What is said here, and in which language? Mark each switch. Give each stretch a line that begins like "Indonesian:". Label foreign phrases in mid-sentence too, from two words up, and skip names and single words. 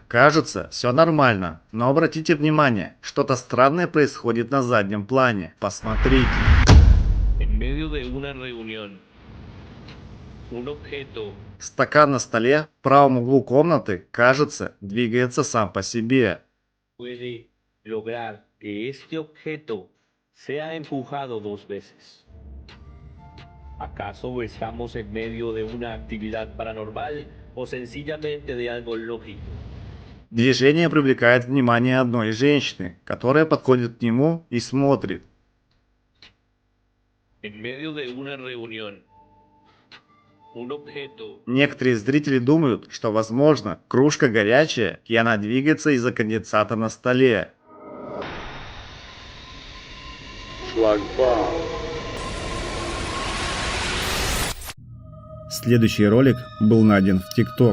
Russian: Кажется, все нормально, но обратите внимание, что-то странное происходит на заднем плане. Посмотрите. Стакан на столе в правом углу комнаты, кажется, двигается сам по себе.
Spanish: ¿Acaso estamos en medio de una actividad paranormal o sencillamente de algo lógico?
Russian: Движение привлекает внимание одной женщины, которая подходит к нему и смотрит.
Spanish: En medio de una reunión, un objeto.
Russian: Некоторые зрители думают, что возможно кружка горячая, и она двигается из-за конденсата на столе. Шлагбаум. Следующий ролик был найден в TikTok.